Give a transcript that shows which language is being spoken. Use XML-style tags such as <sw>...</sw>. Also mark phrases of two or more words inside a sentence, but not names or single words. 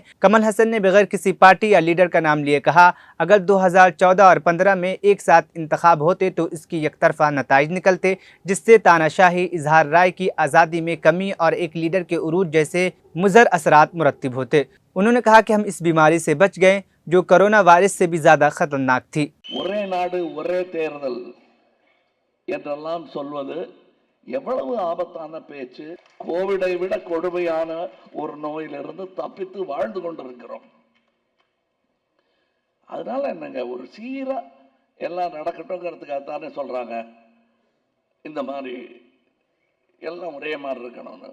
<ur>کمل ہاسن نے بغیر کسی پارٹی یا لیڈر کا نام لیے کہا، اگر 2014 اور 15 میں ایک ساتھ انتخاب ہوتے تو اس کی یکطرفہ نتائج نکلتے، جس سے تاناشاہی، اظہار رائے کی آزادی میں کمی اور ایک لیڈر کے عروج جیسے مضر اثرات مرتب ہوتے. انہوں نے کہا کہ ہم اس بیماری سے بچ گئے جو</ur> <en>corona virus</en> <ur>سے بھی زیادہ خطرناک تھی.</ur> <ta>ஒரே நாடு ஒரே தேர்தல் என்றெல்லாம் சொல்வது எவ்வளவு ஆபத்தான பேச்சு! கோவிடை விட கொடுமையான ஒரு நோயிலிருந்து தப்பித்து வாழ்ந்து கொண்டிருக்கிறோம். அதனால என்னங்க, ஒரு சீரா எல்லாம் நடக்கட்டும்ங்கிறதுக்காக தானே சொல்றாங்க இந்த மாதிரி எல்லாம் ஒரே மாதிரி இருக்கணும்னு.</ta>